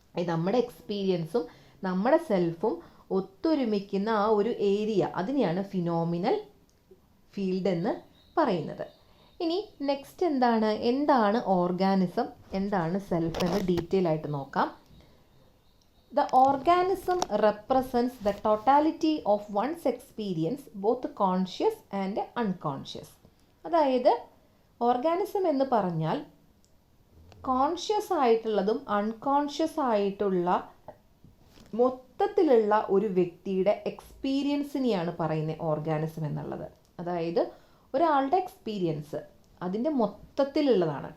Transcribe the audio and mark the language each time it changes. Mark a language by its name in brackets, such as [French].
[Malayalam] നമ്മുടെ എക്സ്പീരിയൻസും നമ്മുടെ സെൽഫും ഒത്തൊരുമിക്കുന്ന ആ ഒരു ഏരിയ, അതിനെയാണ് ഫിനോമിനൽ ഫീൽഡ് എന്ന് പറയുന്നത്. ഇനി നെക്സ്റ്റ് എന്താണ് ഓർഗാനിസം, എന്താണ് സെൽഫ് എന്ന് ഡീറ്റെയിൽ ആയിട്ട് നോക്കാം. [English] The organism represents the totality of one's experience, both conscious and unconscious. [Malayalam] അതായത് ഓർഗാനിസം എന്ന് പറഞ്ഞാൽ കോൺഷ്യസ് ആയിട്ടുള്ളതും അൺകോൺഷ്യസ് ആയിട്ടുള്ള മൊത്തത്തിലുള്ള ഒരു വ്യക്തിയുടെ എക്സ്പീരിയൻസിനെയാണ് പറയുന്നത് ഓർഗാനിസം എന്നുള്ളത്. അതായത് ഒരാളുടെ എക്സ്പീരിയൻസ് അതിൻ്റെ മൊത്തത്തിലുള്ളതാണ്.